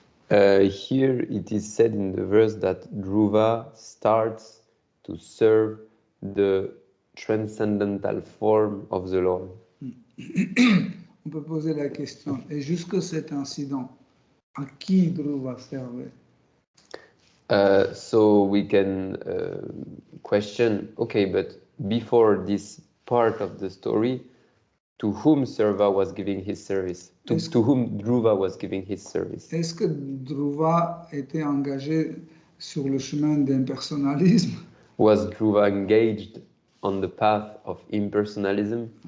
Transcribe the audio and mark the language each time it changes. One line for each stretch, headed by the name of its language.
English: Here it is said in the verse that Dhruva starts to serve the transcendental form of the Lord.
French: On peut poser la question, et jusque cet incident, à qui Dhruva servait?
English: So we can question, okay, but before this part of the story, to whom Sarva was giving his service? To whom Dhruva was giving his service?
French: Est-ce que Dhruva était engagé sur le chemin d'impersonnalisme?
English: Was Dhruva engaged on the path of impersonalism?